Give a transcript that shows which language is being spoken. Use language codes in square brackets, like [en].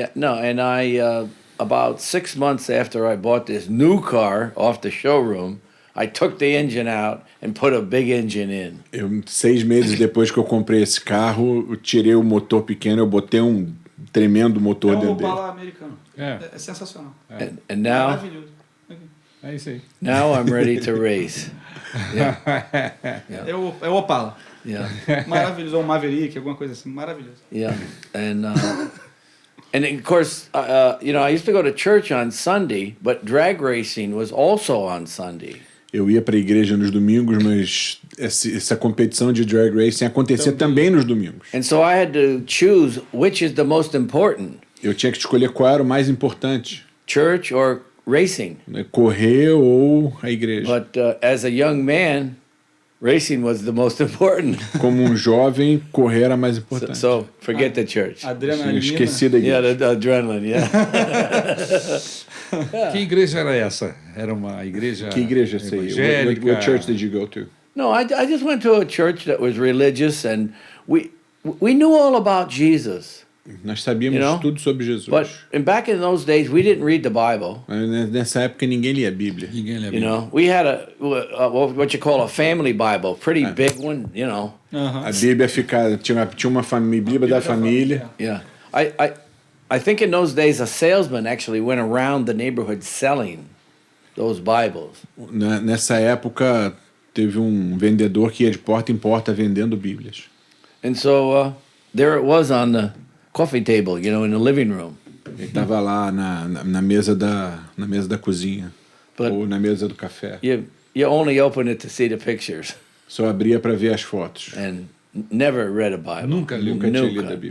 [en] No, and I about 6 months after I bought this new car off the showroom, I took the engine out and put a big engine in. [pt] 6 meses depois que eu comprei esse carro, eu tirei o motor pequeno, eu botei um tremendo motor É um dentro dele. Opala americano. É. É sensacional. [en] And now [pt] Maravilhoso. É isso aí. [en] now I'm ready to race. [pt] É o Opala. [en] Yeah. [pt] Maravilhoso. Ou um Maverick, alguma coisa assim. Maravilhoso. [en] Yeah, and of course, I used to go to church on Sunday, but drag racing was also on Sunday. [pt] Eu ia para a igreja nos domingos, mas essa competição de drag racing acontecia também nos domingos. [en] And so I had to choose which is the most important, [pt] Eu tinha que escolher qual era o mais importante, [en] church or racing. [pt] né? Correr ou a igreja. [en] But as a young man, racing was the most important. [pt] Como um jovem, correr era mais importante. [en] So forget the church. [pt] Adrenalina. Esqueci da igreja. [en] Yeah, the adrenaline. Yeah. [pt] Que igreja era essa? Era uma igreja Que igreja você ia? evangélica? [en] What church did you go to? No, I just went to a church that was religious, and we knew all about Jesus. [pt] Nós sabíamos [en] You know? [pt] tudo sobre Jesus. [en] But back in those days, we didn't read the Bible. [pt] Mas nessa época ninguém lia a Bíblia. Ninguém lembra. [en] You know, we had what you call a family Bible, pretty big one. You know, [pt] A Bíblia tinha uma Bíblia da família. [en] yeah. I think in those days a salesman actually went around the neighborhood selling those Bibles. [pt] Nessa época teve um vendedor que ia de porta em porta vendendo Bíblias. [en] And so there it was on the coffee table, you know, in the living room. [pt] Ele estava lá na mesa da cozinha [en] But- [pt] ou na mesa do café. [en] You only open it to see the pictures, [pt] Só abria para ver as fotos. [en] and never read a Bible. [pt] Nunca li. Nunca tinha lido a Bíblia.